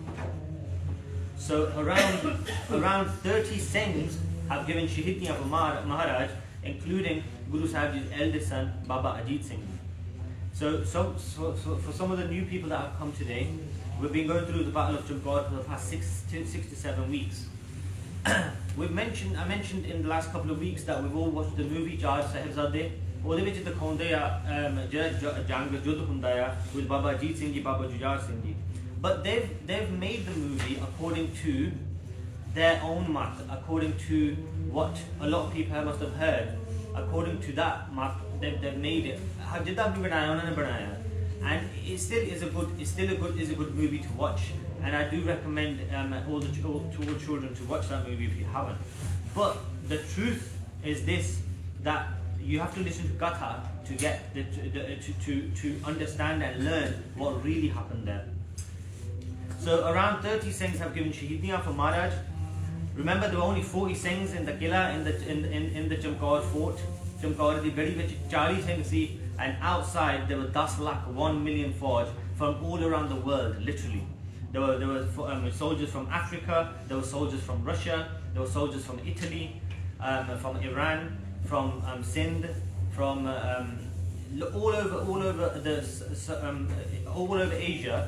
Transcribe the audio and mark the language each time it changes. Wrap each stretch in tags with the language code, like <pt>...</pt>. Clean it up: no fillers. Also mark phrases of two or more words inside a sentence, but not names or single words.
<en>So around 30 Singhs have given Shahidiyah for Maharaj, including Guru Sahib Ji's eldest son, Baba Ajit Singh. So for some of the new people that have come today, we've been going through the Battle of Chamkaur for the past 6 to 7 weeks. I mentioned in the last couple of weeks that we've all watched the movie Char Sahibzade.</en> <pa>ਉਹਦੇ ਵਿੱਚ ਦਿਖਾਉਂਦੇ ਆ ਜਿਹੜਾ ਜੰਗ ਜੁੱਧ ਹੁੰਦਾ ਆ with Baba Ajit Singh Ji, Baba Jujar Singh Ji.</pa> <en>But they've made the movie according to their own mat, according to what a lot of people must have heard. According to that mat, they've made it.</en> <hi>जितना भी बनाया उन्होंने बनाया,</hi> <en>and it still is a good movie to watch. And I do recommend all children to watch that movie if you haven't. But the truth is this, that you have to listen to Katha to get to understand and learn what really happened there. So around 30 Singhs have given Shahidiyah for Maharaj. Remember, there were only 40 Singhs in the Qila in the Chamkaur fort.</en> <pa>ਚਮਕੌਰ ਦੀ ਗੜ੍ਹੀ ਵਿੱਚ 40 ਸਿੰਘ ਸੀ,</pa> <en>and outside there were 10 lakh 1 million Fauj from all around the world, literally. There were soldiers from Africa, there were soldiers from Russia, there were soldiers from Italy, from Iran, from Sindh, from all over Asia.</en>